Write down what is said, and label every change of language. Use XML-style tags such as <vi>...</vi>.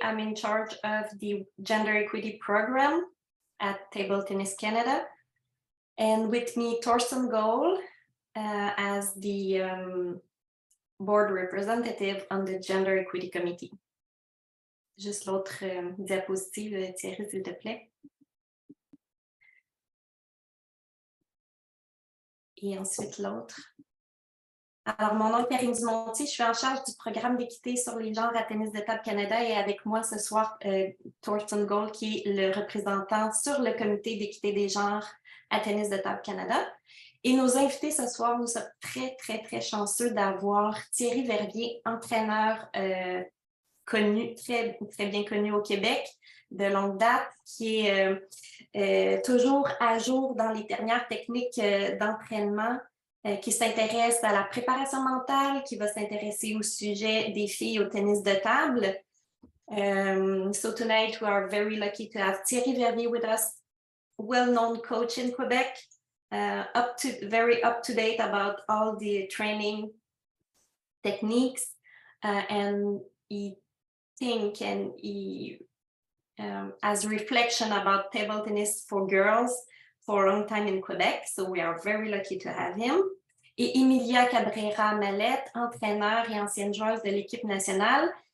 <en>I'm in charge of the gender equity program at Table Tennis Canada. And with me, Torsten Gohl, as the board representative on the gender equity committee.</en> <fr>Juste l'autre diapositive, Thierry, s'il te plaît. Et ensuite l'autre. Alors, mon nom est Karine Dumontier, je suis en charge du programme d'équité sur les genres à Tennis de Table Canada et avec moi ce soir, Torsten Gohl, qui est le représentant sur le comité d'équité des genres à Tennis de Table Canada. Et nos invités ce soir, nous sommes très chanceux d'avoir Thierry Verviers, entraîneur connu, très bien connu au Québec, de longue date, qui est toujours à jour dans les dernières techniques d'entraînement, qui s'intéresse à la préparation mentale, qui va s'intéresser au sujet des filles au tennis de table.</fr> <en>So tonight we are very lucky to have Thierry Verviers with us, well-known coach in Quebec, very up-to-date about all the training techniques, and he think and he as a reflection about table tennis for girls for a long time in Quebec, so we are very lucky to have him.</en> <fr>Et Emilia Cabrera-Mallette, entraîneur et ancienne joueuse de l'équipe nationale.</fr>